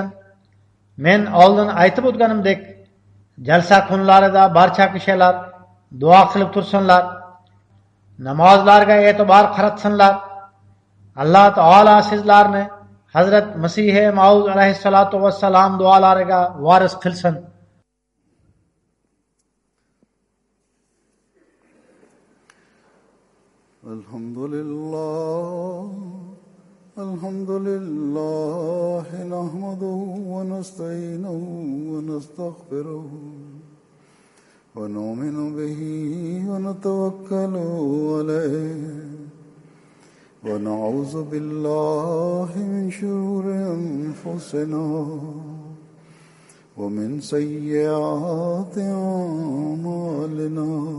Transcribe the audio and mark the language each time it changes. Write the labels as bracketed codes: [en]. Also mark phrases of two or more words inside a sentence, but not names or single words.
[uz] Men oldin aytib o'tganimdek, jalsa kunlarida barcha kishilar duo qilib tursinlar, namozlarga e'tibor qaratsinlar. Alloh taolo sizlarni Hazrat Masih Maud alayhissalatu vassalam duolariga voris qilsin. [ar] الحمد لله نحمده ونستعينه و نستغفره ونؤمن به ونتوكل عليه ونعوذ بالله من شرور أنفسنا ومن سيئات أعمالنا.